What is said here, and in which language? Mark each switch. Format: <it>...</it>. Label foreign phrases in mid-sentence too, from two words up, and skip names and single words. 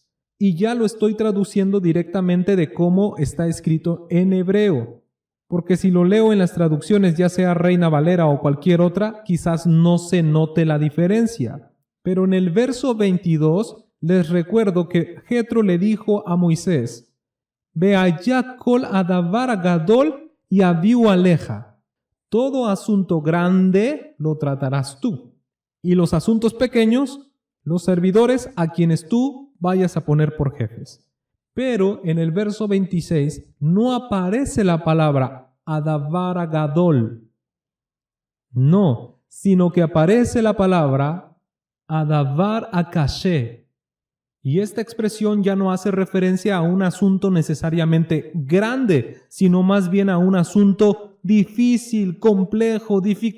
<es>Y ya lo estoy traduciendo directamente de cómo está escrito en hebreo, porque si lo leo en las traducciones, ya sea Reina Valera o cualquier otra, quizás no se note la diferencia. Pero en el verso 22 les recuerdo que Jetro le dijo a Moisés,</es> <he>והיה כל הדבר גדול יביאו אליך.</he> <es>Todo asunto grande lo tratarás tú. Y los asuntos pequeños, los servidores a quienes tú vayas a poner por jefes. Pero en el verso 26 no aparece la palabra</es> <he>הדבר גדול.</he> <es>No, sino que aparece la palabra</es> <he>הדבר הקשה.</he> <es>Y esta expresión ya no hace referencia a un asunto necesariamente grande, sino más bien a un asunto difícil, complejo, dificultoso.</es>